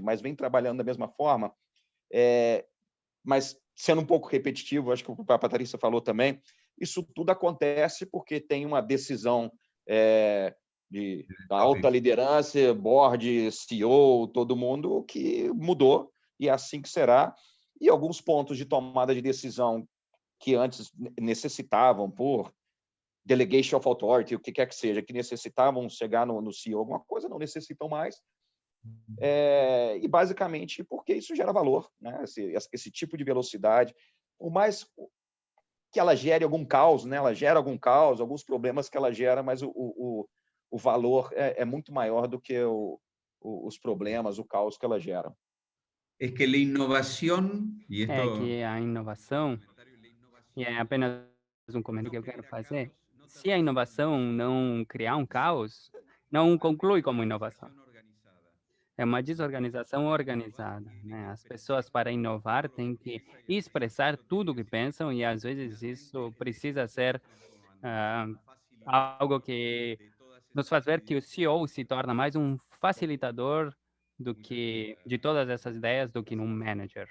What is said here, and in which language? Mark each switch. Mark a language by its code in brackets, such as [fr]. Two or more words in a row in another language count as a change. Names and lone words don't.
[pt] Mas vem trabalhando da mesma forma, mas sendo um pouco repetitivo, acho que o Patrícia falou também, isso tudo acontece porque tem uma decisão da alta liderança, board, CEO, todo mundo que mudou, e é assim que será. E alguns pontos de tomada de decisão que antes necessitavam, por [en] delegation of authority, [pt] o que quer que seja, que necessitavam chegar no CEO, alguma coisa, não necessitam mais. E basicamente porque isso gera valor, né? Esse tipo de velocidade, por mais que ela gere algum caos, né? Ela gera algum caos, alguns problemas que ela gera, mas o valor é muito maior do que os problemas, o caos que ela gera. [es] es que la innovación, y [pt] É [es] esto [pt] que a inovação, e é apenas um comentário que eu quero fazer. Se a inovação não criar um caos, não conclui como inovação. É uma desorganização organizada, né? As pessoas, para inovar, têm que expressar tudo o que pensam e, às vezes, isso precisa ser ah, algo que nos faz ver que o CEO se torna mais um facilitador do que de todas essas ideias do que um manager.